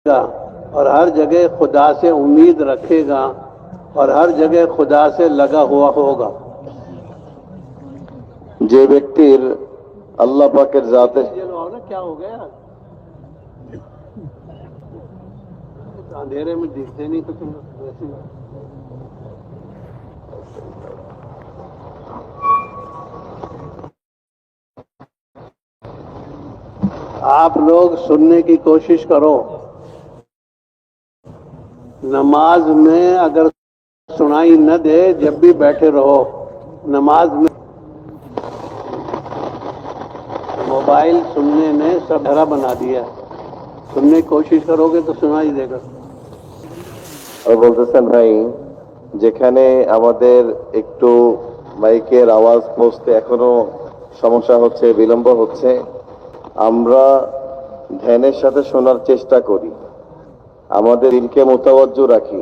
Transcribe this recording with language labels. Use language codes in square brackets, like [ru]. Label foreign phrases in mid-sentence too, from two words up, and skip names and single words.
[ur] اور ہر جگہ خدا سے امید رکھے گا اور ہر جگہ خدا سے لگا ہوا ہوگا۔ [bn] যে ব্যক্তির আল্লাহ পাকের জাতে [ur] کیا ہو گیا؟ اندھیرے میں دکھتے نہیں کچھ ویسے۔ آپ لوگ سننے کی کوشش کرو، نماز میں اگر سنائی نہ دے جب بھی بیٹھے رہو، نماز میں موبائل سننے نے سب بھرا بنا دیا، سننے کی کوشش کرو گے تو سنائی دے گا۔ [bn] আর বলতেছেন ভাই, যেখানে আমাদের একটু মাইকের আওয়াজ পৌঁছতে এখনো সমস্যা হচ্ছে, বিলম্ব হচ্ছে, আমরা ধ্যানের সাথে শোনার চেষ্টা করি, আমাদের দিলকে মোতাবজ্জ রাখি।